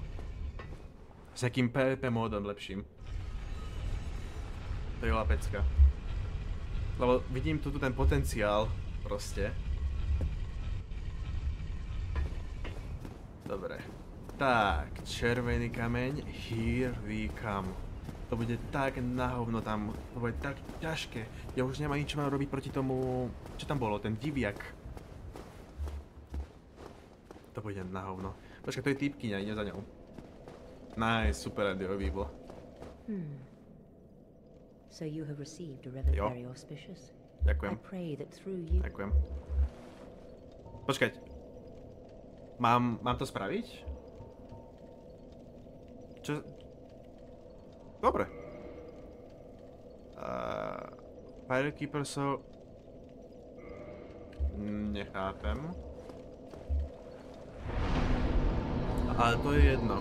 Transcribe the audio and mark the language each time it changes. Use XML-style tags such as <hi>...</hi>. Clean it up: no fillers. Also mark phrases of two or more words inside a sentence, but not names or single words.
<sk>S nejakým PvP módom lepším. To je pecka. Lebo vidím tu ten potenciál, proste. Dobre. Tak, červený kameň,</sk> <en>here we come.</en> <sk>To bude tak na hovno tam, to bude tak ťažké. Ja už nemám nič mám robiť proti tomu, čo tam bolo, ten diviak. To bude na hovno. Počkaj, to je týpkyňa, idem za ňou. Nice, super radio výbol.</sk> <en>So you have received a relic very auspicious.</en> <sk>Ďakujem.</sk> <en>I pray that through you...</en> <sk>Ďakujem. Počkať. Mám to spraviť? Čo? Dobre.</sk> <en>Firekeeper so...</en> <sk>Nechápem. Ale to je jedno.</sk>